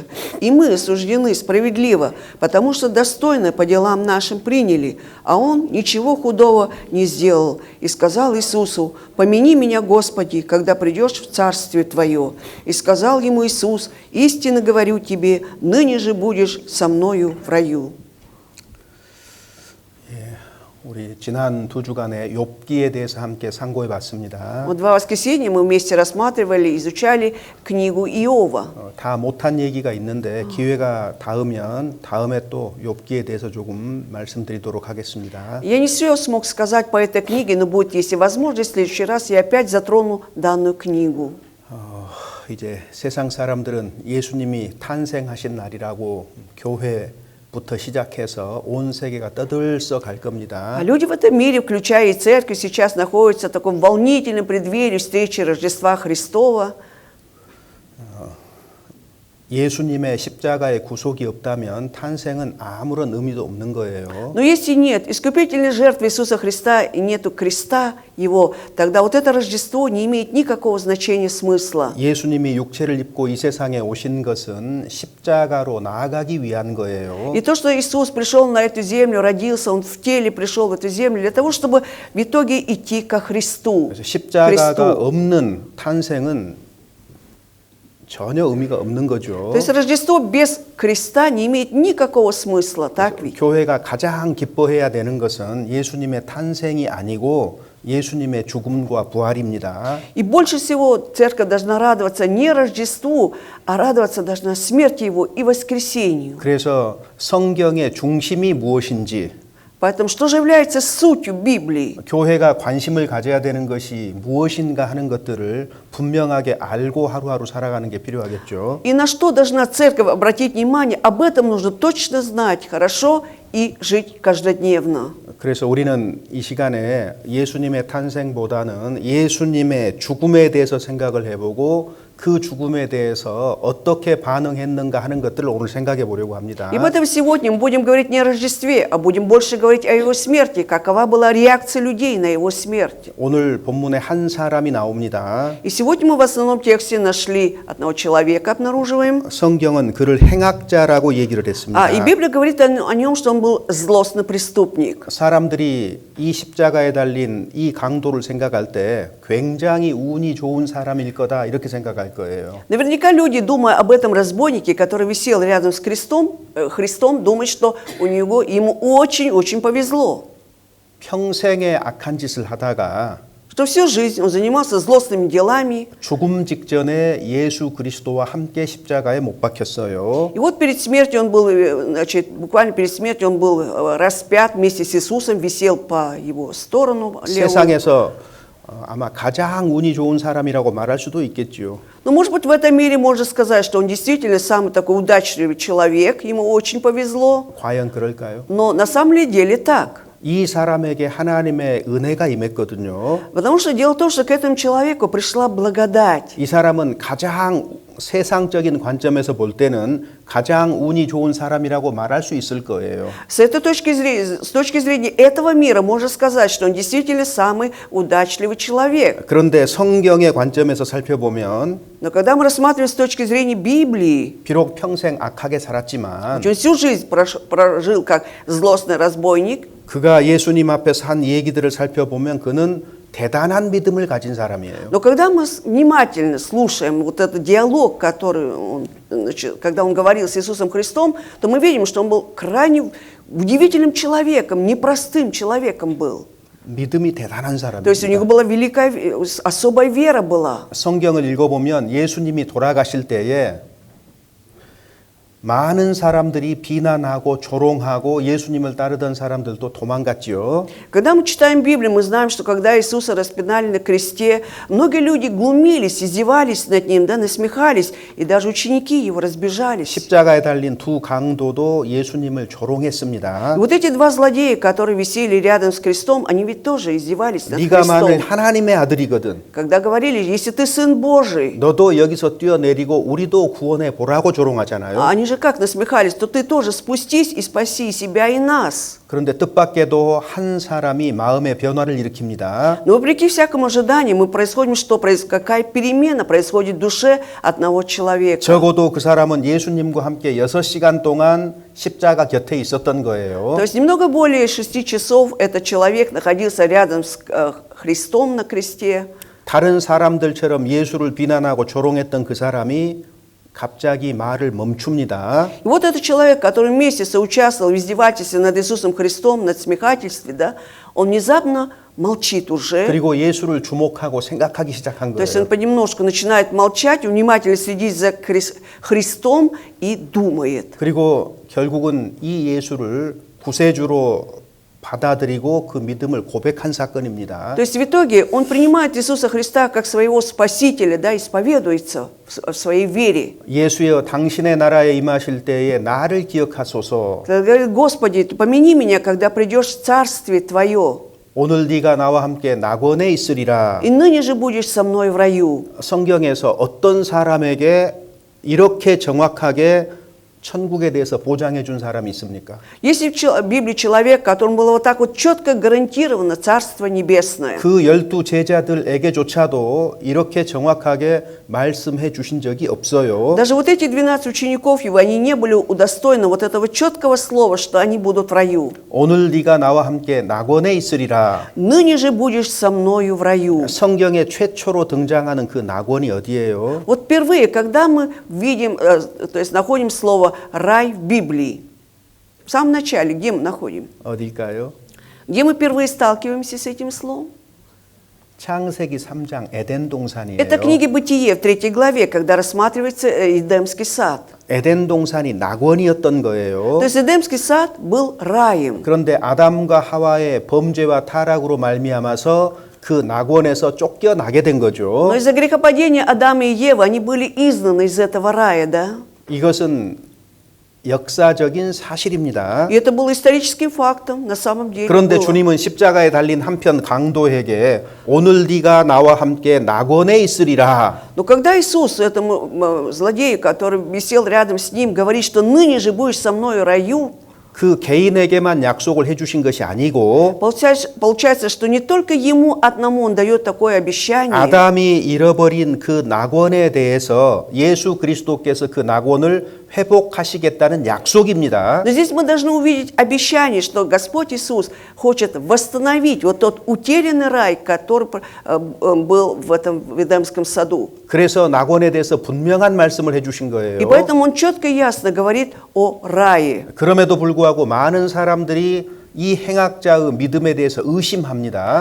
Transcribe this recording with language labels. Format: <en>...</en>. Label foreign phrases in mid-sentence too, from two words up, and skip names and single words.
<ru>И мы осуждены справедливо, потому что достойно по делам нашим приняли, а он ничего худого не сделал». И сказал Иисусу: «Помяни меня, Господи, когда придешь в Царствие Твое». И сказал ему Иисус: «Истинно говорю тебе, ныне же будешь со мною в раю».</ru> <ko>우리 지난 두 주간에 욥기에 대해서 함께 상고해 봤습니다.</ko> <ru>Вот два воскресенья мы вместе рассматривали, изучали книгу Иова.</ru> <ko>다 못한 얘기가 있는데 기회가 닿으면 다음에 또 욥기에 대해서 조금 말씀드리도록 하겠습니다.</ko> <ru>Я не все смог сказать по этой книге, но будет, если возможность, в следующий раз я опять затрону данную книгу.</ru> <ko>이제 세상 사람들은 예수님이 탄생하신 날이라고 교회부터 시작해서 온 세계가 떠들썩 갈 겁니다.</ko> <ru>А люди в этом мире, включая и церковь, сейчас находятся в таком волнительном преддверии встречи Рождества Христова.</ru> <ko>예수님의 십자가의 구속이 없다면 탄생은 아무런 의미도 없는 거예요.</ko> <ru>Но если нет искупительной жертвы Иисуса Христа и нету креста Его, тогда вот это Рождество не имеет никакого значения, смысла.</ru> <ko>예수님이 육체를 입고 이 세상에 오신 것은 십자가로 나아가기 위한 거예요.</ko> <ru>И то, что Иисус пришел на эту землю, родился, Он в теле пришел в эту землю, для того, чтобы в итоге идти ко Христу.</ru> <ko>그래서 십자가가 없는 탄생은 전혀 의미가 없는 거죠.</ko> <ru>То есть Рождество без креста не имеет никакого смысла, так ведь?</ru> <ko>교회가 가장 기뻐해야 되는 것은 예수님의 탄생이 아니고 예수님의 죽음과 부활입니다.</ko> <ru>И больше всего церковь должна радоваться не Рождеству, а радоваться должна смерти Его и воскресению.</ru> <ko>그래서 성경의 중심이 무엇인지,</ko> <ru>Поэтому что же является сутью Библии?</ru> <ko>교회가 관심을 가져야 되는 것이 무엇인가 하는 것들을 분명하게 알고 하루하루 살아가는 게 필요하겠죠.</ko> <ru>И на что должна церковь обратить внимание? Об этом нужно точно знать хорошо и жить каждодневно.</ru> <ko>그래서 우리는 이 시간에 예수님의 탄생보다는 예수님의 죽음에 대해서 생각을 해보고 그 죽음에 대해서 어떻게 반응했는가 하는 것들을 오늘 생각해 보려고 합니다.</ko> <ru>И поэтому сегодня мы будем говорить не о Рождестве, а будем больше говорить о Его смерти, какова была реакция людей на Его смерть.</ru> <ko>오늘 본문에 한 사람이 나옵니다.</ko> <ru>И сегодня мы в основном тексте нашли одного человека, обнаруживаем.</ru> <ko>성경은 그를 행악자라고 얘기를 했습니다.</ko> <ru>И Библия говорит о нем, что он был злостный преступник.</ru> <ko>사람들이 이 십자가에 달린 이 강도를 생각할 때 굉장히 운이 좋은 사람일 거다 이렇게 생각할 거예요.</ko> <ru>Наверняка люди, думая об этом разбойнике, который висел рядом с Христом, думают, что ему очень-очень повезло.</ru> <ko>평생에 악한 짓을 하다가</ko> <ru>Что всю жизнь он занимался злостными делами.</ru> <ko>죽음 직전에 예수 그리스도와 함께 십자가에 못 박혔어요.</ko> <ru>И вот перед смертью он был, значит, буквально перед смертью он был распят вместе с Иисусом, висел по его сторону левую.</ru> <ko>세상에서 아마 가장 운이 좋은 사람이라고 말할 수도 있겠지요.</ko> <ru>Но, может быть, в этом мире можно сказать, что он действительно самый такой удачливый человек, ему очень повезло.</ru> <ko>과연 그럴까요?</ko> <ru>Но на самом деле так.</ru> <ko>이 사람에게 하나님의 은혜가 임했거든요.</ko> <ru>Потому что дело в том, что к этому человеку пришла благодать.</ru> <ko>이 사람은 가장 세상적인 관점에서 볼 때는 가장 운이 좋은 사람이라고 말할 수 있을 거예요.</ko> <ru>С точки зрения этого мира можно сказать, что он действительно самый удачливый человек.</ru> <ko>그런데 성경의 관점에서 살펴보면</ko> <ru>Но когда мы рассматриваем с точки зрения Библии,</ru> <ko>비록 평생 악하게 살았지만</ko> <ru>он всю жизнь прожил как злостный разбойник,</ru> <ko>그가 예수님 앞에서 한 얘기들을 살펴보면 그는 대단한 믿음을 가진 사람이에요.</ko> <ru>но когда мы внимательно слушаем вот этот диалог, когда он говорил с Иисусом Христом, то мы видим, что он был крайне удивительным человеком, непростым человеком был.</ru> <ko>믿음이 대단한</ko> <ru>То есть у него</ru> <ko>사람입니다.</ko> <ru>была особая вера была.</ru> <ko>성경을 읽어보면 예수님이 돌아가실 때에 많은 사람들이 비난하고 조롱하고 예수님을 따르던 사람들도 도망갔지요.</ko> <ru>Когда мы читаем Библию, мы знаем, что когда Иисуса распинали на кресте, многие люди глумились, издевались над Ним, насмехались, и даже ученики Его разбежались.</ru> <ko>십자가에 달린 두 강도도 예수님을 조롱했습니다.</ko> <ru>И вот эти два злодея, которые висели рядом с крестом, они ведь тоже издевались над</ru> <ko>네가 만일</ko> <ru>Христом.</ru> <ko>하나님의 아들이거든</ko> <ru>Когда говорили, если ты Сын Божий,</ru> <ko>너도 여기서 뛰어내리고 우리도 구원해 보라고 조롱하잖아요.</ko> <ru>они же как насмехались, то ты тоже спустись и спаси себя и нас.</ru> <ko>그런데 뜻밖에도 한 사람이 마음의 변화를 일으킵니다.</ko> <ru>Но вопреки всякому ожиданию, какая перемена происходит в душе одного человека.</ru> <ko>적어도 그 사람은 예수님과 함께 6시간 동안 십자가 곁에 있었던 거예요.</ko> <ru>То есть немного более 6 часов этот человек находился рядом с Христом на кресте.</ru> <ko>다른 사람들처럼 예수를 비난하고 조롱했던 그 사람이 갑자기 말을 멈춥니다.</ko> <ru>И вот этот человек, который вместе соучаствовал в издевательстве над Иисусом Христом, над смехательстве, да, он внезапно молчит уже.</ru> <ko>그리고 예수를 주목하고 생각하기 시작한</ko> <ru>То есть он</ru> <ko>거예요.</ko> <ru>понемножку начинает молчать, внимательно следить за Христом и думает.</ru> <ko>그리고 결국은 이 예수를 구세주로 받아들이고 그 믿음을 고백한 사건입니다.</ko> <ru>То есть в итоге он принимает Иисуса Христа как своего Спасителя, да, исповедуется в своей вере.</ru> <ko>예수여 당신의 나라에 임하실 때에 나를 기억하소서.</ko> <ru>Говорит: Господи, помяни меня, когда придешь в Царствие Твое,</ru> <ko>오늘 네가 나와 함께 낙원에 있으리라.</ko> <ru>и ныне же будешь со мной в раю.</ru> <ko>성경에서 어떤 사람에게 이렇게 정확하게 천국에 대해서 보장해 준 사람이 있습니까?</ko> <ru>Есть в Библии человек, которому было вот так вот четко гарантировано Царство Небесное.</ru> <ko>그 12 제자들에게조차도 이렇게 정확하게 말씀해 주신 적이 없어요.</ko> <ru>Даже вот эти 12 учеников его, они не были удостоены вот этого четкого слова, что они будут в раю.</ru> <ko>오늘 네가 나와 함께 낙원에 있으리라.</ko> <ru>Ныне же будешь со мною в раю.</ru> <ko>성경에 최초로 등장하는 그 낙원이 어디예요?</ko> <ru>Вот впервые, когда мы видим, то есть находим слово «рай» в Библии, в самом начале, где мы находим?</ru> <ko>어딜까요?</ko> <ru>Где мы впервые сталкиваемся с этим словом?</ru> <ko>창세기 3장 에덴 동산이에요.</ko> <ru>Это книга Бытие в 3 главе, когда рассматривается Эдемский сад.</ru> <ko>에덴 동산이 낙원이었던 거예요.</ko> <ru>То есть Эдемский сад был раем.</ru> <ko>그런데 아담과 하와의 범죄와 타락으로 말미암아서 그 낙원에서 쫓겨나게 된 거죠.</ko> <ru>Но из-за грехопадения Адама и Евы они были изгнаны из этого рая, да?</ru> <ko>이것은 역사적인 사실입니다.</ko> <ru>И это было историческим фактом, на самом деле.</ru> <ko>그런데</ko> <ru>было.</ru> <ko>주님은 십자가에 달린 한편 강도에게 오늘 네가 나와 함께 낙원에 있으리라.</ko> <ru>Но когда Иисус этому злодею, который висел рядом с ним, говорит, что ныне же будешь со мною в раю,</ru> <ko>그 개인에게만 약속을 해주신 것이 아니고</ko> <ru>получается, что не только ему одному он дает такое обещание,</ru> <ko>아담이 잃어버린 그 낙원에 대해서 예수 그리스도께서 그 낙원을 회복하시겠다는 약속입니다.</ko> <ru>но здесь мы должны увидеть обещание, что Господь Иисус хочет восстановить вот тот утерянный рай, который был в этом Эдемском саду.</ru> <ko>그래서 낙원에 대해서 분명한 말씀을 해주신 거예요.</ko> <ru>И поэтому он четко и ясно говорит о рае.</ru> <ko>그럼에도 불구하고 많은 사람들이 이 행악자의 믿음에 대해서 의심합니다.</ko>